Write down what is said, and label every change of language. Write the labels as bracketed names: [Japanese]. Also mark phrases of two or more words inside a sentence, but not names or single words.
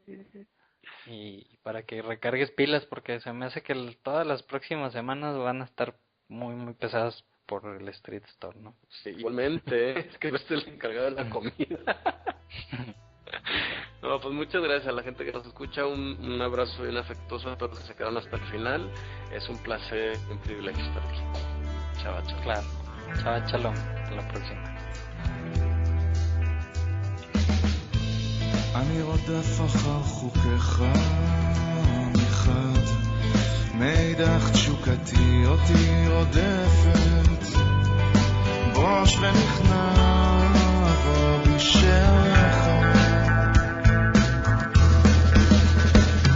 [Spanish] Y para que recargues pilas, porque se me hace que todas las próximas semanas van a estar muy, muy pesadas por el Street Store, ¿no? Sí, igualmente, es que no estoy el encargado de la comida. No, pues muchas gracias a la gente que nos escucha, un abrazo bien afectuoso a todos los que se quedaron hasta el final. Es un placer y un privilegio estar aquí. [Hebrew] שבת שלום. Claro, שבת שלום, [Spanish] hasta la próxima. [Hebrew] אני רודף אחר חוקיך מחד, מאידך תשוקתי אותי רודפת, בוש ונכנע בוא בשמך.